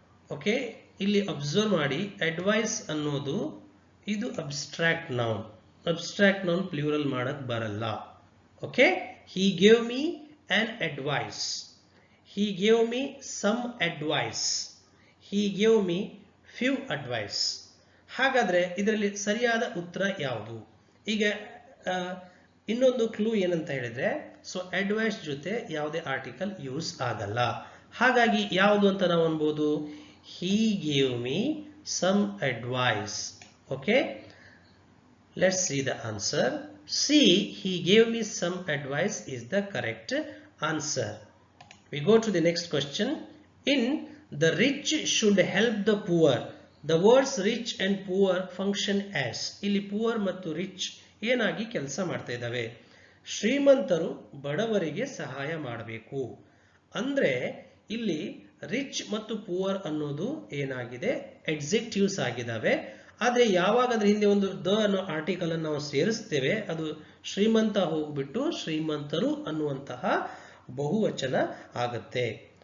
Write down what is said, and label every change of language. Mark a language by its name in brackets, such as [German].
[Kannada] Okay, ಇಲ್ಲಿ observe ಮಾಡಿ, advice ಅನ್ನೋದು ಇದು abstract noun. Abstract noun plural ಮಾಡಕ್ ಬರಲ್ಲ. [English] Okay, he gave me an advice. He gave me some advice. He gave me few advice. [Kannada] ಹಾಗಾದ್ರೆ ಇದರಲ್ಲಿ ಸರಿಯಾದ ಉತ್ತರ ಯಾವುದು? ಈಗ ಇನ್ನೊಂದು ಕ್ಲೂ ಏನಂತ ಹೇಳಿದ್ರೆ, ಸೊ ಅಡ್ವೈಸ್ ಜೊತೆ ಯಾವುದೇ ಆರ್ಟಿಕಲ್ ಯೂಸ್ ಆಗಲ್ಲ. ಹಾಗಾಗಿ ಯಾವುದು ಅಂತ ನಾವು ಅನ್ಬೋದು? [English] He gave me some advice. Okay, let's see the answer. C. He gave me some advice is the correct answer. We go to the next question. In the rich should help the poor. The words rich and poor function as. [Kannada] ಇಲ್ಲಿ poor ಮತ್ತು rich ಏನಾಗಿ ಕೆಲಸ ಮಾಡ್ತಾ ಇದ್ದಾವೆ? ಶ್ರೀಮಂತರು ಬಡವರಿಗೆ ಸಹಾಯ ಮಾಡಬೇಕು. ಅಂದ್ರೆ ಇಲ್ಲಿ ರಿಚ್ ಮತ್ತು ಪುವರ್ ಅನ್ನೋದು ಏನಾಗಿದೆ? ಎಕ್ಸೆಕ್ಟಿವ್ಸ್ ಆಗಿದ್ದಾವೆ. ಆದ್ರೆ ಯಾವಾಗ ಅದ್ರ ಹಿಂದೆ ಒಂದು ದ ಅನ್ನೋ ಆರ್ಟಿಕಲ್ ಅನ್ನು ನಾವು ಸೇರಿಸ್ತೇವೆ, ಅದು ಶ್ರೀಮಂತ ಹೋಗ್ಬಿಟ್ಟು ಶ್ರೀಮಂತರು ಅನ್ನುವಂತಹ ಬಹುವಚನ ಆಗುತ್ತೆ.